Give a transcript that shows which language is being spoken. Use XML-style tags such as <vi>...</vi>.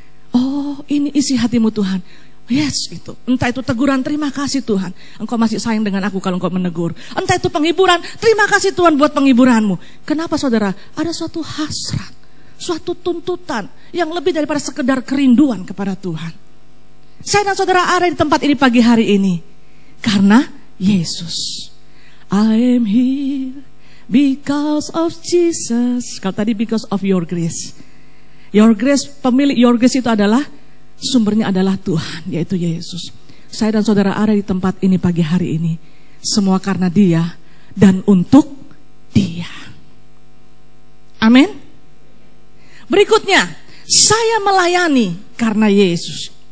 <id>Oh, ini isi hatimu Tuhan. Yes, itu. Entah itu teguran, terima kasih Tuhan, Engkau masih sayang dengan aku kalau Engkau menegur. Entah itu penghiburan, terima kasih Tuhan buat penghiburanmu. Kenapa saudara? Ada suatu hasrat, suatu tuntutan yang lebih daripada sekedar kerinduan kepada Tuhan. Saya dan saudara ada di tempat ini pagi hari ini karena Yesus.</id> <en>I am here because of Jesus.</en> <id>Kalau tadi</id> <en>because of your grace. Your grace,</en> <id>pemilik your grace itu adalah, sumbernya adalah Tuhan, yaitu Yesus. Saya dan saudara ada di tempat ini pagi hari ini, semua karena Dia dan untuk Dia. Amin. Berikutnya, saya melayani karena Yesus.</id>